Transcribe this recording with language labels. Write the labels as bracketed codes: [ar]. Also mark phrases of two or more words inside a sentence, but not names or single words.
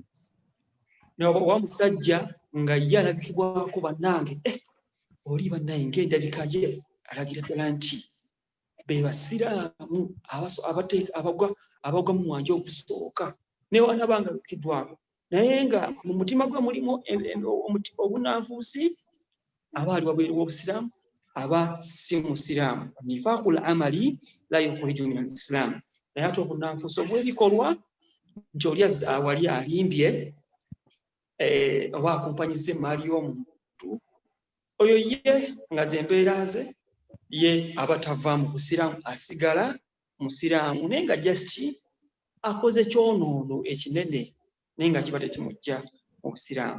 [lg] Wa musajja nga ye alabikibwako bannange oli bannange ng'endabika ye alagira ddala nti be basiraamu abagwa mu mwanja ogusooka newanaba nga lukiddwako, naye nga mu mutima gwe mulimu obunnanfuusi aba ali wabweru w'obusiraamu aba si musiraamu. [ar] نفاق العمل لا يخرج من الإسلام, [lg] naye ate obunnanfuusi obw'ebikolwa nti oli wali alimbye oba akumpanyiza emaali y'omuntu oyo ye nga zembeera ze ye aba tava mu busiraamu asigala musiraamu, naye nga just akoze kyonoono ekinene naye nga kiba tekimujja mu busiraamu.